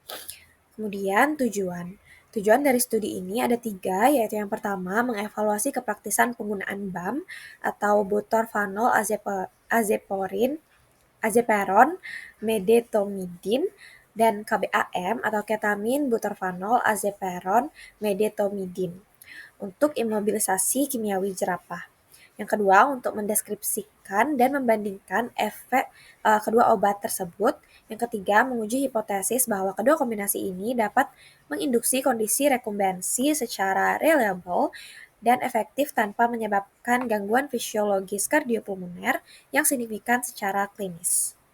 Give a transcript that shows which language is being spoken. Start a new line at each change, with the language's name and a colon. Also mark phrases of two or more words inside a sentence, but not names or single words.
Indonesian: Kemudian tujuan. Tujuan dari studi ini ada 3, yaitu yang pertama, mengevaluasi kepraktisan penggunaan BAM atau butorphanol azeperon, medetomidin, dan KBAM atau ketamin butorphanol azeperon medetomidin untuk imobilisasi kimiawi jerapah. Yang kedua, untuk mendeskripsikan dan membandingkan efek kedua obat tersebut. Yang ketiga, menguji hipotesis bahwa kedua kombinasi ini dapat menginduksi kondisi rekumbensi secara reliable dan efektif tanpa menyebabkan gangguan fisiologis kardiopulmoner yang signifikan secara klinis.